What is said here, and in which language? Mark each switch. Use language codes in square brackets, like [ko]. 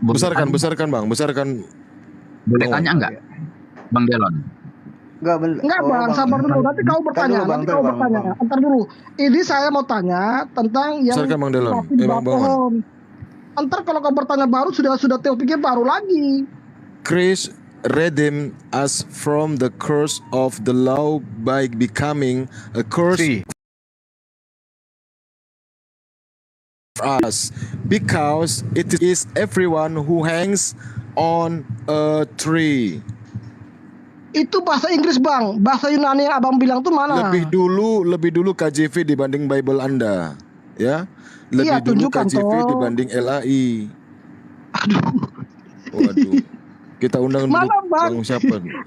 [id] Besarkan Bang, besarkan. Boleh tanya enggak? Bang Delon. Enggak Bang, sabar dulu. Nanti kau bertanya. Antar dulu. Ini saya mau tanya tentang yang Besarkan Bang Delon. di bawah Bang Bongan. pohon. Antar kalau kau bertanya baru sudah topiknya baru lagi. [en] Christ redeemed us from the curse of the law by becoming a curse for us, because it is everyone who hangs on a tree. [id] Itu bahasa Inggris Bang. Bahasa Yunani yang Abang bilang tuh mana? Lebih dulu KJV dibanding Bible Anda, ya. Lebih dulu tunjukkan KJV toh. dibanding LAI. Aduh. Waduh. Kita undang dulu Mana, Bang? Bang siapa?